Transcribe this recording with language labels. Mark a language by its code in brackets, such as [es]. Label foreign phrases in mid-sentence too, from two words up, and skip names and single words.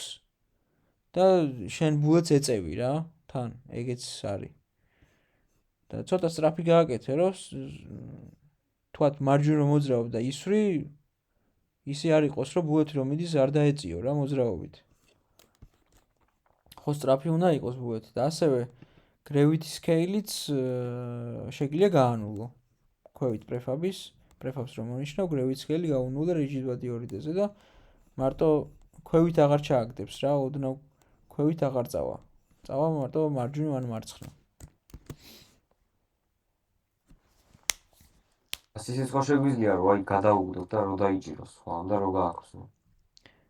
[ka] და შენ ბულეტს ეწევი რა, თან, ეგეც არის. და ცოტა სწრაფი გააკეთე, რომ თქვათ მარჯვნივ რომ მოძრაობ და ისვრი, ისე არ იყოს, რომ ბულეტი რომ მიდის არ დაეწიო რა მოძრაობით. ხო სწრაფი უნდა იყოს ბულეტი და ასევე [en] gravity scale-იც [ka] შეგვიძლია გაანულო. ქვევით prefabs რომ მონიშნავ, [en] gravity scale [ka] გაუნულე [en] rigid body 2D-ზე [ka] და მარტო ქვევით აღარ ჩააგდებს რა, ოდნავ ქვევით აღარ წავა. წავა მარტო მარჯვნივ ან მარცხნივ. ისიც ხო შეგვიძლია რომ აი გადაუგდოთ და რო დაიჭიროს, ხო, და რო გააქროს.